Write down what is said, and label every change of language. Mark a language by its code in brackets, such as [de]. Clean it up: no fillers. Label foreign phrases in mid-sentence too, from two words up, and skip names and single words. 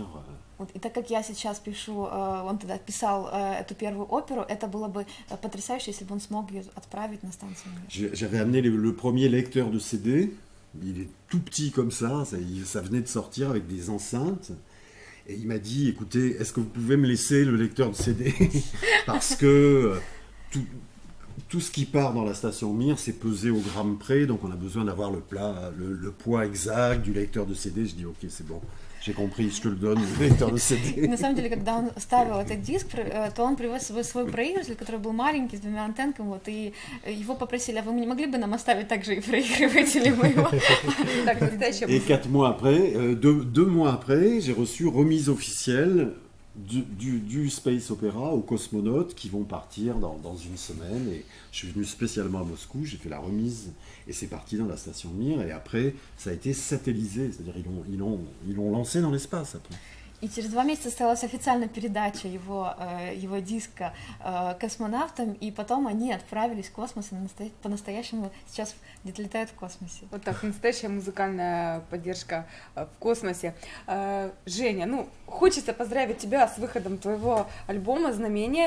[ru] Вот, и так как я сейчас пишу, он тогда писал эту первую оперу, это было бы потрясающе, если бы он смог ее отправить на станцию Mir. [fr] J'avais amené le premier lecteur de CD. Il est tout petit comme ça venait de sortir avec des enceintes. Et il m'a dit, écoutez, est-ce que vous pouvez me laisser le lecteur de CD? Parce que tout ce qui part dans la station Mir, c'est pesé au gramme près, donc on a besoin d'avoir le poids exact du lecteur de CD. Je dis, ok, c'est bon, j'ai compris, je te le donne, le lecteur de CD. [ru] На самом деле, когда он ставил этот диск, то он привез с собой свой проигрыватель, который был маленький, с двумя антенками, вот, и его попросили, а вы не могли бы нам оставить также и проигрыватели моего? [fr] Et 4 mois après, 2 mois après, j'ai reçu remise officielle du Space Opera aux cosmonautes qui vont partir dans une semaine. Et je suis venu spécialement à Moscou, j'ai fait la remise et c'est parti dans la station Mir. Et après, ça a été satellisé, c'est-à-dire ils l'ont lancé dans l'espace après. [ru] И через 2 месяца состоялась официальная передача его диска космонавтам, и потом они отправились в космос, и по-настоящему сейчас где-то летают в космосе. Вот так, настоящая музыкальная поддержка в космосе. Женя, хочется поздравить тебя с выходом твоего альбома «Знамение».